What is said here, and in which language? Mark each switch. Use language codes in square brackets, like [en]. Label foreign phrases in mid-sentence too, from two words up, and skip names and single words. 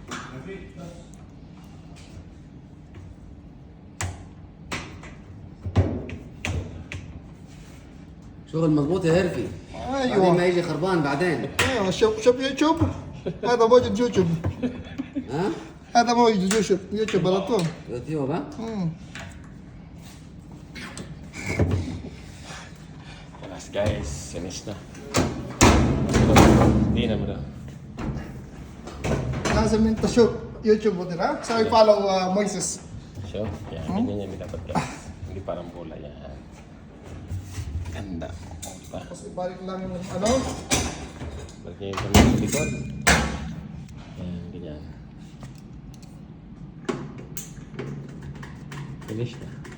[ar] شغل مضبوط يا هيرفي. بعدين ما ايوه يجي خربان بعدين. ايوه شوف يوتيوب. هذا موجود يوتيوب. ها؟ هذا موجود يوتيوب على طول. يوتيوب ها؟ [tl] Alas guys, finish na. Hindi na mo na. [ar] لازم انت شوف يوتيوب ودير ها سوي فولو مويسس. [tl] So, yan. Ganyan yan dapat guys. Hindi parang bola yan. Ganda. O, diba? Tapos ibalik lang yung ano. Balik niya yung kamay sa likod. Yan, ganyan. Finish na.